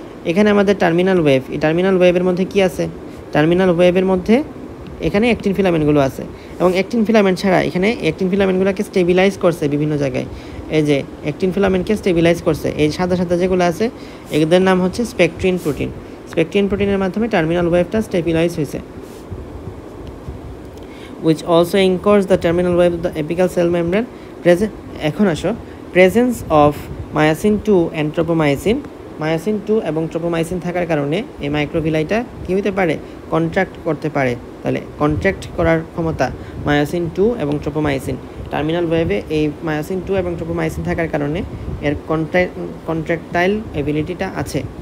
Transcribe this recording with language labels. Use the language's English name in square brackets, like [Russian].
[Bangla] এখানে আমাদের terminal wave, এই টার্মিনাল ওয়েভের মধ্যে কি আছে? টার্মিনাল ওয়েভের মধ্যে এখানে অ্যাক্টিন ফিলামেন্টগুলো আছে, এবং অ্যাক্টিন ফিলামেন্ট ছাড়া এখানে অ্যাক্টিন ফিলামেন্টগুলোকে স্টেবিলাইজ করছে বিভিন্ন জায়গায়। এই যে অ্যাক্টিন ফিলামেন্টকে স্টেবিলাইজ করছে এই সাদা সাদা যেগুলো আছে এদের নাম হচ্ছে স্পেকট্রিন প্রোটিন। স্পেকট্রিন প্রোটিনের মাধ্যমে টার্মিনাল ওয়েভটা স্টেবিলাইজ হয়েছে। [English] which also anchors the terminal web of the apical cell membrane. [Bangla] এখন আসো presence of myosin 2 and ট্রোপোমাইসিন। Myosin 2 এবং ট্রোপোমাইসিন থাকার কারণে এই মাইক্রোভিলাইটা কী হতে পারে? কন্ট্রাক্ট করতে পারে। তাহলে কন্ট্রাক্ট করার ক্ষমতা মায়োসিন 2 এবং ট্রোপোমাইসিন, টার্মিনাল ওয়েভে এই মায়োসিন 2 এবং ট্রোপোমাইসিন থাকার কারণে এর কন্ট্রাক্টাইল এবিলিটিটা আছে।